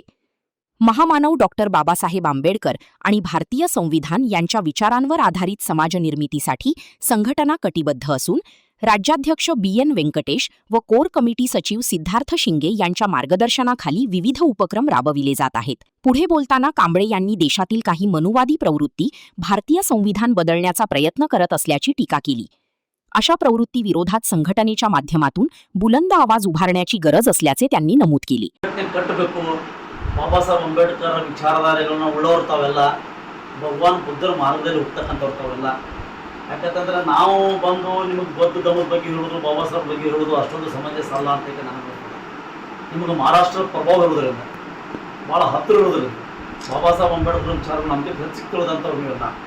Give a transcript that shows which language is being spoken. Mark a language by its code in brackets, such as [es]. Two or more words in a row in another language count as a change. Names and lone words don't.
[mr] महामानव डॉक्टर बाबासाहेब आंबेडकर आणि भारतीय संविधान यांच्या विचारांवर आधारित समाजनिर्मितीसाठी संघटना कटिबद्ध असून राज्याध्यक्ष BN व्यंकटेश व कोर कमिटी सचिव सिद्धार्थ शिंगे यांच्या मार्गदर्शनाखाली विविध उपक्रम राबविले जात आहेत. पुढे बोलताना कांबळे यांनी देशातील काही मनुवादी प्रवृत्ती भारतीय संविधान बदलण्याचा प्रयत्न करत असल्याची टीका केली. अशा प्रवृत्ती विरोधात संघटनेच्या माध्यमातून बुलंद आवाज उभारण्याची गरज असल्याचे त्यांनी नमूद केले. [kn] ಬಾಬಾಸಾಹೇಬ್ ಅಂಬೇಡ್ಕರ್ ವಿಚಾರಧಾರೆಗಳನ್ನ ಉಳ್ಳವರು ತಾವೆಲ್ಲ ಭಗವಾನ್ ಬುದ್ಧರ ಮಾರ್ಗದಲ್ಲಿ ಹೋಗ್ತಕ್ಕಂಥವ್ರು ತಾವೆಲ್ಲ. ಯಾಕಂತಂದ್ರೆ ನಾವು ಬಂದು ನಿಮಗೆ ಬೌದ್ಧ ಧರ್ಮದ ಬಗ್ಗೆ ಹೇಳೋದು, ಬಾಬಾ ಸಾಹೇಬ್ ಬಗ್ಗೆ ಹೇಳೋದು ಅಷ್ಟೊಂದು ಸಮಂಜಸ ಅಲ್ಲ ಅಂತ ನನಗೆ ಗೊತ್ತಿಲ್ಲ. ನಿಮಗೆ ಮಹಾರಾಷ್ಟ್ರದ ಪ್ರಭಾವ ಇರೋದ್ರಿಂದ, ಭಾಳ ಹತ್ತಿರ ಇರೋದ್ರಿಂದ ಬಾಬಾ ಸಾಹೇಬ್ ಅಂಬೇಡ್ಕರ್ ವಿಚಾರಗಳು ನಮಗೆ ಹೆಚ್ಚಿಕೊಳ್ಳೋದಂಥವ್ರು ನೀವೆಲ್ಲ.